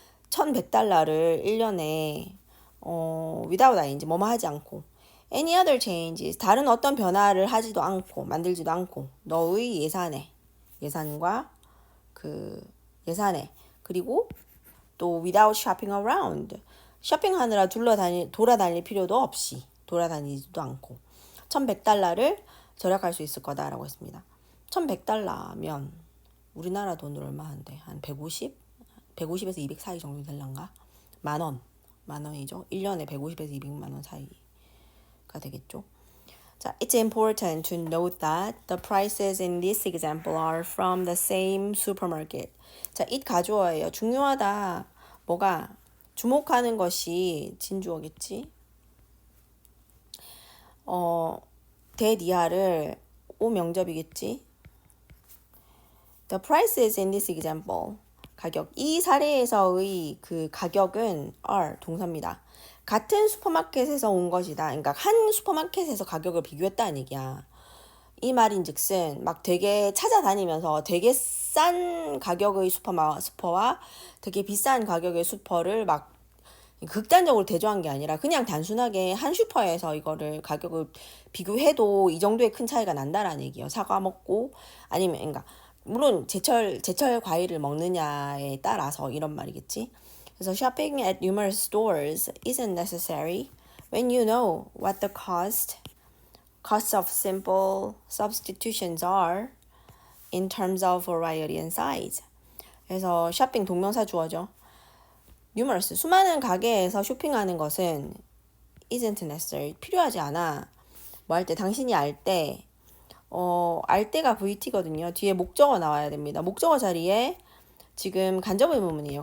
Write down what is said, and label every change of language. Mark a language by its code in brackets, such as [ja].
[ko] $1,100를 1년에 without ing 뭐뭐 하지 않고 [en] any other changes [ko] 다른 어떤 변화를 하지도 않고 만들지도 않고 너의 예산과 그 예산에 그리고 또 [en] without shopping around [ko] 쇼핑하느라 돌아다닐 필요도 없이 돌아다니지도 않고 $1,100를 절약할 수 있을 거다라고 했습니다. $1,100면 우리나라 돈으로 얼마 한대? 한 150에서 200 사이 정도 될란가? 만 원이죠. 1년에 150에서 200만 원 사이가 되겠죠. [en] 자, it's important to note that the prices in this example are from the same supermarket. [ko] 자, it 가주어예요. 중요하다. 뭐가 주목하는 것이 진주어겠지. 대니하를 오명접이겠지. [en] The prices in this example. [ko] 가격. 이 사례에서의 그 가격은 are 동사입니다. 같은 슈퍼마켓에서 온 것이다. 그러니까 한 슈퍼마켓에서 가격을 비교했다는 얘기야. 이 말인즉슨 막 되게 찾아다니면서 되게 싼 가격의 슈퍼와 되게 비싼 가격의 슈퍼를 막 극단적으로 대조한 게 아니라 그냥 단순하게 한 슈퍼에서 이거를 가격을 비교해도 이 정도의 큰 차이가 난다라는 얘기예요. 사과 먹고 아니면 그러니까 물론 제철 과일을 먹느냐에 따라서 이런 말이겠지. [en] 그래서 shopping at numerous stores isn't necessary when you know what the costs of simple substitutions are in terms of variety and size. [ko] 그래서 shopping 동명사 주어죠. numerous 수많은 가게에서 쇼핑하는 것은 [en] isn't necessary [ko] 필요하지 않아. 뭐 할 때 당신이 알 때가 VT거든요. 뒤에 목적어 나와야 됩니다. 목적어 자리에 지금 간접 의문문이에요.